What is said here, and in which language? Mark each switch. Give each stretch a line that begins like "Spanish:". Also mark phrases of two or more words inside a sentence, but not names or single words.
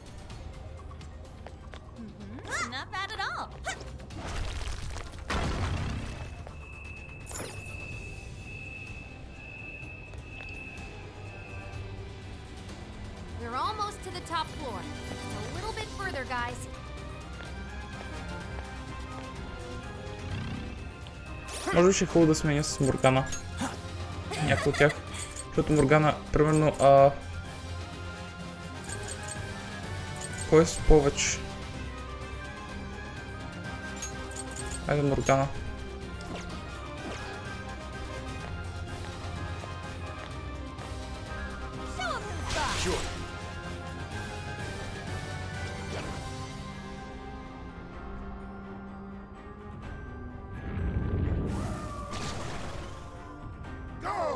English: Not bad at all. We're almost to the top floor. Just a little bit further, guys.
Bulgarian: Може би ще е хубаво да сменя с Моргана. Някой от тях. Защото Моргана, примерно, кой е с повече? Айде Моргана.
English: Show 'em who's boss. Sure. Go!